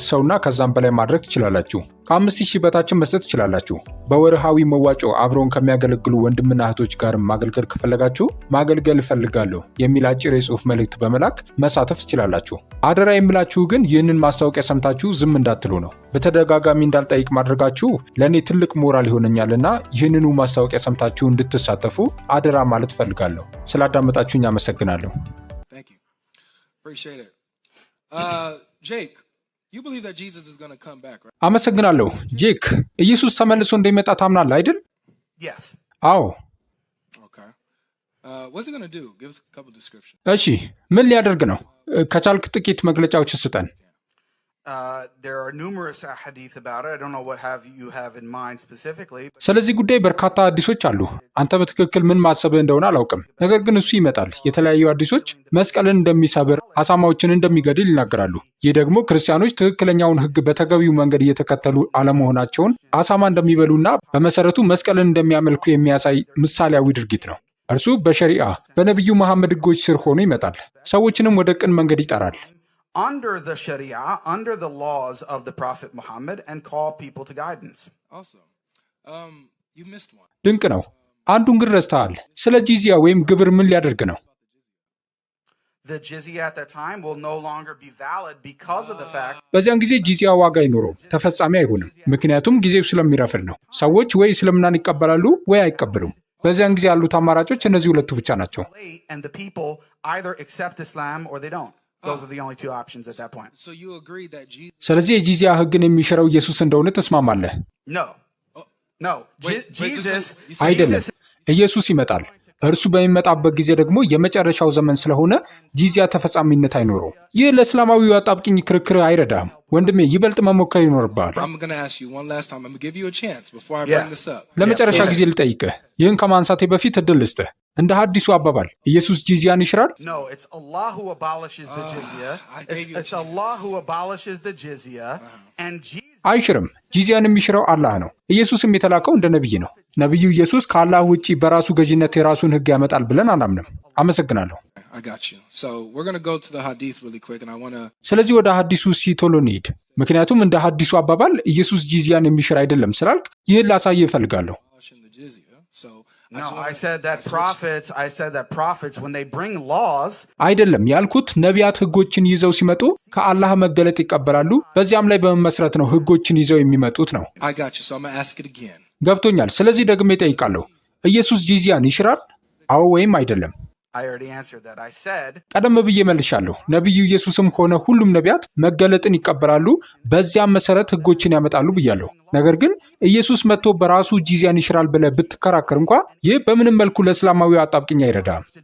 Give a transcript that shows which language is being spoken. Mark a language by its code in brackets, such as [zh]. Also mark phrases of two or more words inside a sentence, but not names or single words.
[am] ሰውና ከዛም በላይ ማድረግ ትችላላችሁ። ከ5000 በታችን መስጠት ትችላላችሁ። በወርሃዊ መዋጮ አብረውን ከሚያገለግሉ ወንድምና እህቶች ጋር ማገልገል ከፈለጋችሁ ማገልገል እፈልጋለሁ የሚል አጭር የጽሑፍ መልእክት በመላክ መሳተፍ ትችላላችሁ። አደራ የምላችሁ ግን ይህንን ማስታወቂያ ሰምታችሁ ዝም እንዳትሉ ነው። በተደጋጋሚ እንዳልጠይቅ ማድረጋችሁ ለእኔ ትልቅ ሞራል ይሆነኛልና ይህንኑ ማስታወቂያ ሰምታችሁ እንድትሳተፉ አደራ ማለት እፈልጋለሁ። ስላዳመጣችሁኝ አመሰግናለሁ። [en] Jake, you believe that Jesus is going to come back, right? [am] አመሰግናለሁ። ጄክ ኢየሱስ ተመልሶ እንደሚመጣ ታምናለህ አይደል? [en] Yes. [am] አዎ። [en] Okay. What's he going to do? Give us a couple descriptions. [am] እሺ ምን ሊያደርግ ነው? ከቻልክ ጥቂት መግለጫዎች ስጠን። [en] There are numerous hadith about it. I don't know what you have in mind specifically. [am] ስለዚህ ጉዳይ በርካታ ሐዲሶች አሉ። አንተ በትክክል ምን ማሰብህ እንደሆነ አላውቅም። ነገር ግን እሱ ይመጣል። የተለያዩ ሐዲሶች መስቀልን እንደሚሰብር፣ አሳማዎችን እንደሚገድል ይናገራሉ። ይህ ደግሞ ክርስቲያኖች ትክክለኛውን ሕግ በተገቢው መንገድ እየተከተሉ አለመሆናቸውን፣ አሳማ እንደሚበሉና በመሰረቱ መስቀልን እንደሚያመልኩ የሚያሳይ ምሳሌያዊ ድርጊት ነው። እርሱ በሸሪዓ በነቢዩ መሐመድ ሕጎች ስር ሆኖ ይመጣል። ሰዎችንም ወደ ቅን መንገድ ይጠራል። [en] Under the Sharia, under the laws of the Prophet Muhammad, and call people to guidance. Also, you missed one. [am] ድንቅ ነው። አንዱን ግን ረስተሃል። ስለ ጂዚያ ወይም ግብር ምን ሊያደርግ ነው? [en] The jizya at that time will no longer be valid because of the fact. [am] በዚያን ጊዜ ጂዚያ ዋጋ አይኖረውም፣ ተፈጻሚ አይሆንም። ምክንያቱም ጊዜው ስለሚረፍድ ነው። ሰዎች ወይ እስልምናን ይቀበላሉ ወይ አይቀበሉም። በዚያን ጊዜ ያሉት አማራጮች እነዚህ ሁለቱ ብቻ ናቸው። [en] And the people either accept Islam or they don't. Those are the only two options at that point. So you agree that Jesus... [am] ስለዚህ የጂዚያ ሕግን የሚሽረው ኢየሱስ እንደሆነ ተስማማለህ? [en] No. Jesus [am] አይደለም። ኢየሱስ ይመጣል። እርሱ በሚመጣበት ጊዜ ደግሞ የመጨረሻው ዘመን ስለሆነ ጂዚያ ተፈጻሚነት አይኖረው። ይህ ለእስላማዊው አጣብቂኝ ክርክር አይረዳም። ወንድሜ ይበልጥ መሞከር ይኖርብሃል። ለመጨረሻ ጊዜ ልጠይቅህ፣ ይህን ከማንሳቴ በፊት እድል ልስጥህ። እንደ ሐዲሱ አባባል ኢየሱስ ጂዚያን ይሽራል? [en] No, it's Allah who abolishes the jizya. It's Allah who abolishes the jizya, and Jesus... [am] አይሽርም። ጂዚያን የሚሽረው አላህ ነው። ኢየሱስም የተላከው እንደ ነቢይ ነው። ነቢዩ ኢየሱስ ከአላህ ውጪ በራሱ ገዥነት የራሱን ሕግ ያመጣል ብለን አናምንም። አመሰግናለሁ። ስለዚህ ወደ ሐዲሱ ቶሎ እንሂድ። ምክንያቱም እንደ ሐዲሱ አባባል ኢየሱስ ጂዚያን የሚሽር አይደለም ስላልክ ይህን ላሳይ እፈልጋለሁ። [en] No, I said that prophets, when they bring laws... [am] አይደለም ያልኩት ነቢያት ሕጎችን ይዘው ሲመጡ ከአላህ መገለጥ ይቀበላሉ። በዚያም ላይ በመመስረት ነው ሕጎችን ይዘው የሚመጡት ነው። ገብቶኛል። ስለዚህ ደግሜ እጠይቃለሁ፣ ኢየሱስ ጂዚያን ይሽራል? አዎ ወይም አይደለም? ቀደም ብዬ መልሻለሁ። ነቢዩ ኢየሱስም ሆነ ሁሉም ነቢያት መገለጥን ይቀበላሉ፣ በዚያም መሰረት ሕጎችን ያመጣሉ ብያለሁ። ነገር ግን ኢየሱስ መጥቶ በራሱ ጂዚያን ይሽራል ብለህ ብትከራከር እንኳ ይህ በምንም መልኩ ለእስላማዊ አጣብቂኝ አይረዳም።